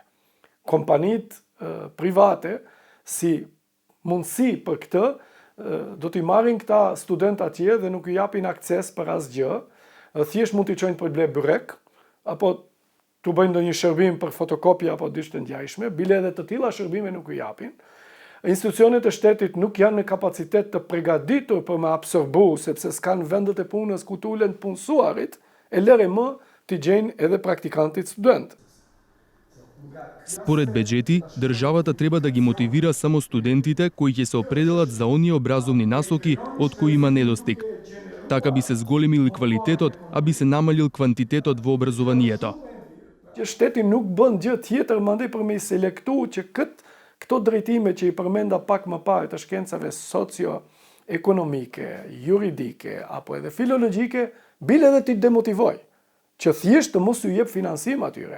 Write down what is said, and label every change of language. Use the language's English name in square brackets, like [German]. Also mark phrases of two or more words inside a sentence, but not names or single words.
[Albanian] Kompanitë private si mundësi për këtë do t'i marrin këta student atje dhe nuk i japin akses për asgjë, thjesht mund t'i çojnë për ble byrek, apo t'u bëjnë ndonjë shërbim për fotokopje apo diçka të ngjashme, bile edhe të tilla shërbime nuk i japin. Institucionet e shtetit nuk janë në kapacitet të përgatitur për me absorbu, sepse s'kan vendet e punës ku t'ulen të punësuarit, e lëre më t'i gjejnë edhe praktikantit student. [Macedonian] Според беџети, државата треба да ги мотивира само студентите кои ќе се определат за оние образовни насоки од кои има недостиг. Така би се зголемил квалитетот, а би се намалил квантитетот во образованието. [Albanian] Shteti nuk bën gjë tjetër mandej për me i selektu që këto drejtime që i përmenda pak më parë të shkencave socio-ekonomike, juridike apo edhe filologjike, bile edhe t'i demotivoj, që thjesht të mos u jep financim atyre.